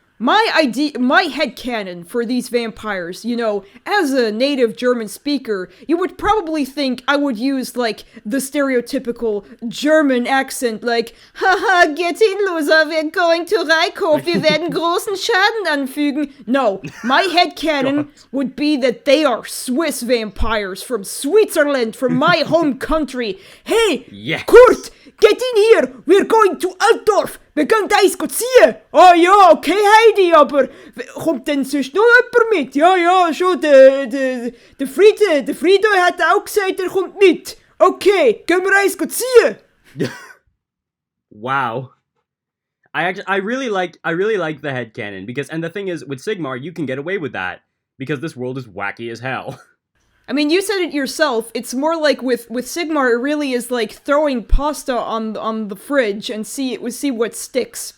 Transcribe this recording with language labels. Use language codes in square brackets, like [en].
[en] My headcanon for these vampires, you know, as a native German speaker, you would probably think I would use, like, the stereotypical German accent, like, haha, get in, loser, we're going to Reikhof, [de] wir werden großen Schaden anfügen. [en] No, my headcanon would be that they are Swiss vampires from Switzerland, from my home country. Hey, yes. Kurt, get in here, we're going to Altdorf. [de] Wir können da Eis ziehen. Ah ja, okay Heidi, aber kommt denn sonst noch jemand mit? Ja, schon, der Friede hat auch gesagt, er kommt mit. Okay, gehen wir Eis ziehen. [en] Wow. I really like the headcanon because, and the thing is, with Sigmar, you can get away with that because this world is wacky as hell. I mean, you said it yourself. It's more like with Sigmar, it really is like throwing pasta on the fridge and see what sticks.